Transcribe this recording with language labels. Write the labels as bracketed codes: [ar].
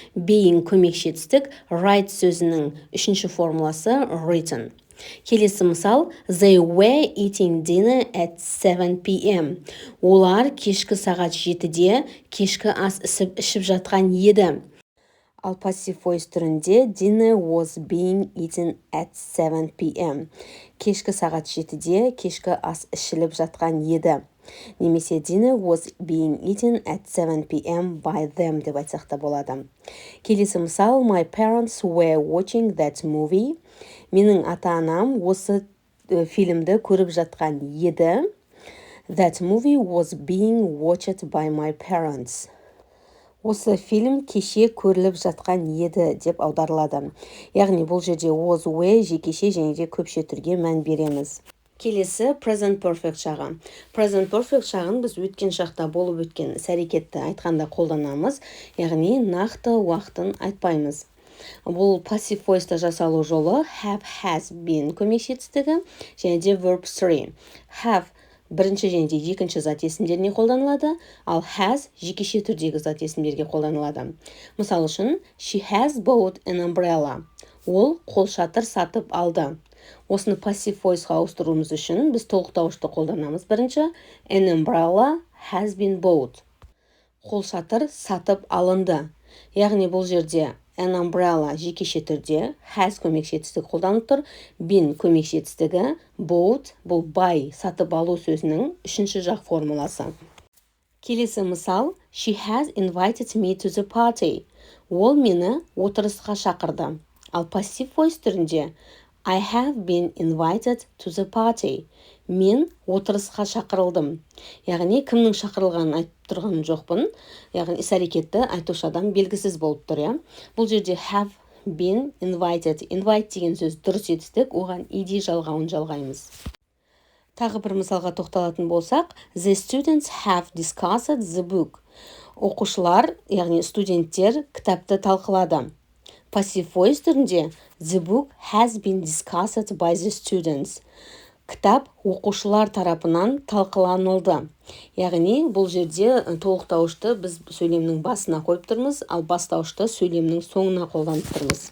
[kk] Being көмекші етістік, write сөзінің үшінші формуласы written. Келесі мысал, [en] they were eating dinner at 7 p.m. [kk] Олар кешкі сағат 7-де кешкі ас ішіп жатқан еді. Ал [en] passive voice [kk] түрінде [en] dinner was being eaten at 7 p.m. [kk] Кешкі сағат 7-де кешкі ас ішіліп жатқан еді. Немесе [en] dinner was being eaten at 7 p.m. by them [kk] деп айтсақ та болады. Келесі мысал, [en] my parents were watching that movie. [kk] Менің ата-анам осы фильмді көріп жатқан еді. [en] That movie was being watched by my parents. [kk] Осы фильм кеше көріліп жатқан еді деп аударылады. Яғни бұл жерде was, were жекеше және де көпше түрге мән береміз. Келесі present perfect шағы. Present perfect шағын біз өткен шақта болып өткен іс-әрекетті айтқанда қолданамыз, яғни нақты уақытын айтпаймыз. Бұл passive voice-та жасалу жолы have, has, been көмекші етістігі және де verb 3. Have бірінші және де екінші зат есімдеріне қолданылады, ал has жекеше түрдегі зат есімдерге қолданылады. Мысал үшін, [en] she has bought an umbrella. [kk] Ол қолшатыр сатып алды. Осыны passive voice-ға ауыстыруымыз үшін біз толықтауышты қолданамыз. Бірінші, [en] an umbrella has been bought. [kk] Қолшатыр сатып алынды. Яғни бұл жерде [en] an umbrella [kk] жекеше түрде, has көмекші етістігі қолданылып тұр, been көмекші етістігі, bought бұл buy сатып алу сөзінің үшінші жақ формуласы. Келесі мысал, [en] she has invited me to the party. [kk] Ол мені отырысқа шақырды. Ал [en] passive voice [kk] түрінде [en] I have been invited to the party. [kk] Мен отырысқа шақырылдым. Яғни кімнің шақырылғанын айтып тұрған жоқпын. Яғни іс-әрекетті айтушы адам белгісіз болып тұр. Бұл жерде [en] have been invited. [kk] Invite деген сөз дұрыс етістік, оған ed жалғауын жалғаймыз. Тағы бір мысалға тоқталатын болсақ, [en] the students have discussed the book. [kk] Оқушылар, яғни студенттер кітапты талқылады. [en] Passive voice түрінде the book has been discussed by the students. [kk] Кітап оқушылар тарапынан талқыланылды. Яғни бұл жерде толықтауышты біз сөйлемнің басына қойып тұрмыз, ал бастауышты сөйлемнің соңына қолданып тұрмыз.